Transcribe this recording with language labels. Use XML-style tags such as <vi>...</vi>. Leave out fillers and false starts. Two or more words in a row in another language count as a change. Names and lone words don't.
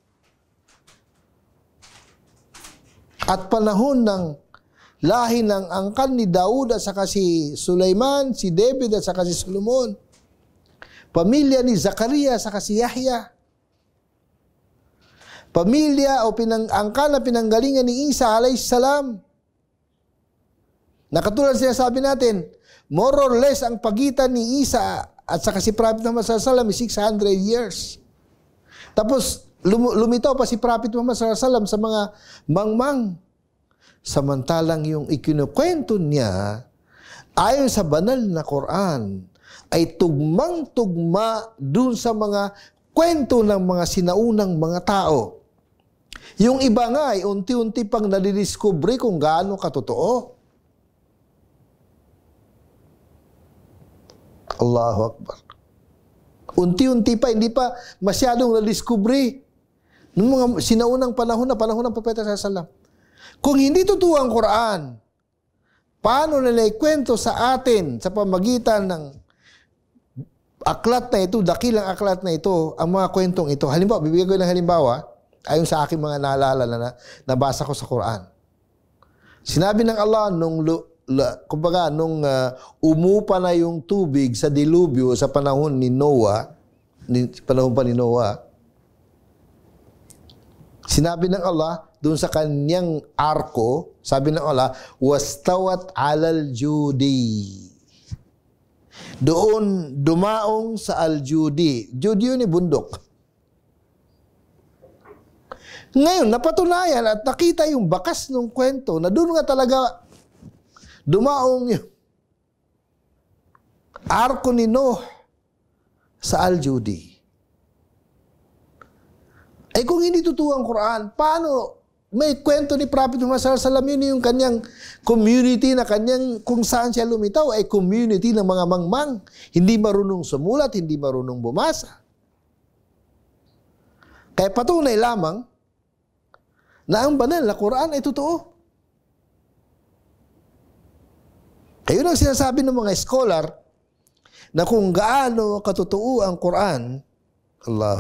<tl>at panahon ng lahi ng angkan ni Daud at saka si Sulaiman, si David at saka si Solomon, pamilya ni Zakaria at saka si Yahya, pamilya o angkan na pinanggalingan ni Isa alayhisalam. Nakatulad sinasabi natin,</tl> <en>more or less</en> <tl>ang pagitan ni Isa at saka si Prophet Muhammad</tl> <ar>صلى الله عليه وسلم</ar> <en>is 600 years.</en> <tl>Tapos lumitaw pa si Prophet Muhammad</tl> <ar>صلى الله عليه وسلم</ar> <tl>sa mga mangmang. Samantalang yung ikinukwento niya ayon sa banal na Quran ay tugmang-tugma dun sa mga kwento ng mga sinaunang mga tao. Yung iba nga ay unti-unti pang nadidiscovery kung gaano katotoo.</tl> <ar>الله أكبر.</ar> <tl>Unti-unti pa, hindi pa masyadong nadiscovery. Noong mga sinaunang panahon ng Propeta</tl> <ar>صلى الله عليه وسلم.</ar> <tl>Kung hindi totoo ang Quran, paano nila ikwento sa atin sa pamagitan ng aklat na ito, dakilang aklat na ito, ang mga kwentong ito? Halimbawa, bibigyan ko ng halimbawa, ayon sa aking mga naalala na nabasa ko sa Quran. Sinabi ng Allah nung umupa na yung tubig sa dilubyo sa panahon ni Noah, panahon pa ni Noah, sinabi ng Allah doon sa kanyang arko, sabi ng Allah,</tl> <ar>واستوت على الجودي.</ar> <tl>Doon dumaong sa al-judi. Judi yun bundok. Ngayon, napatunayan at nakita yung bakas ng kwento na doon nga talaga dumaong yung arko ni Noah sa al-judi. Ay kung hindi totoo ang Quran, paano may kwento ni Prophet Muhammad</tl> <ar>صلى الله عليه وسلم?</ar> <tl>Yun yung kanyang community na kanyang kung saan siya lumitaw ay community ng mga mangmang. Hindi marunong sumulat, hindi marunong bumasa. Kaya patunay lamang na ang banal na Quran ay totoo. Kayo ang sinasabi ng mga scholar na kung gaano katotoo ang Quran, Allahu</tl>